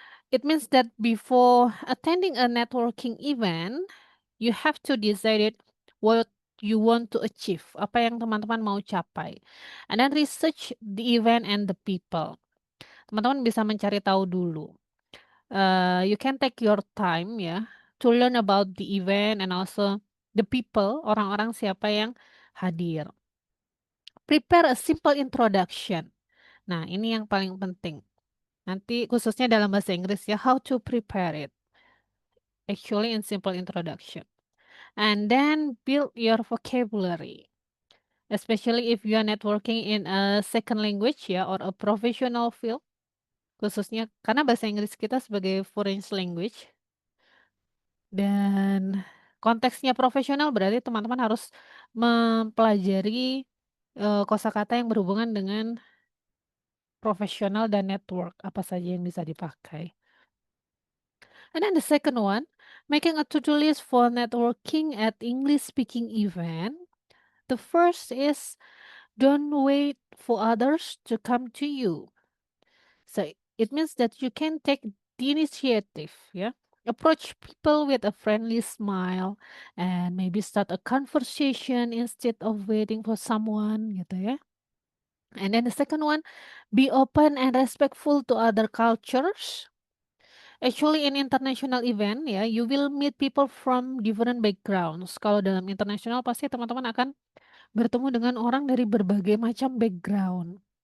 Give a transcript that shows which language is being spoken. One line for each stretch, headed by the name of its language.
English: It means that before attending a networking event, you have to decide what you want to achieve,
Indonesian: apa yang teman-teman mau capai.
English: And then research the event and the people.
Indonesian: Teman-teman bisa mencari tahu dulu.
English: You can take your time ya to learn about the event and also the people,
Indonesian: orang-orang siapa yang hadir.
English: Prepare a simple introduction.
Indonesian: Nah, ini yang paling penting. Nanti khususnya dalam bahasa Inggris ya,
English: how to prepare it. Actually in simple introduction. And then build your vocabulary. Especially if you are networking in a second language ya or a professional field.
Indonesian: Khususnya karena bahasa Inggris kita sebagai foreign language. Dan konteksnya profesional berarti teman-teman harus mempelajari kosakata yang berhubungan dengan profesional dan network, apa saja yang bisa dipakai.
English: And then the second one, making a to-do list for networking at English speaking event. The first is don't wait for others to come to you. So it means that you can take the initiative, yeah. Approach people with a friendly smile and maybe start a conversation instead of waiting for someone gitu ya. And then the second one, be open and respectful to other cultures. Actually in international event ya, you will meet people from different backgrounds.
Indonesian: Kalau dalam internasional pasti teman-teman akan bertemu dengan orang dari berbagai macam background.